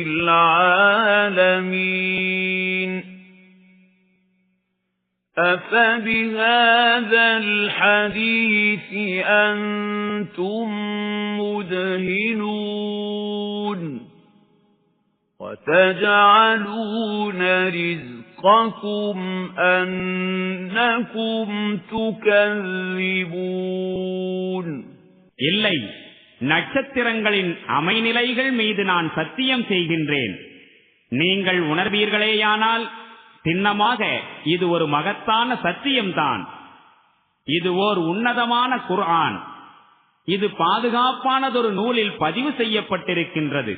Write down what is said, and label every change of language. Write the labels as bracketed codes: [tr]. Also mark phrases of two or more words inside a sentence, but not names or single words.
[ar] الْعَالَمِينَ أَفَبِهَذَا الْحَدِيثِ أَنتُم مُّدْهِنُونَ وَتَجْعَلُونَ رِزْقَكُمْ أَنَّكُمْ تُكَذِّبُونَ [ta] இல்லை, நட்சத்திரங்களின் அமைநிலைகள் மீது நான் சத்தியம் செய்கின்றேன். நீங்கள் உணர்வீர்களேயானால் சின்னமாக இது ஒரு மகத்தான சத்தியம்தான். இது ஓர் உன்னதமான குர்ஆன். இது பாதுகாப்பானதொரு நூலில் பதிவு செய்யப்பட்டிருக்கின்றது.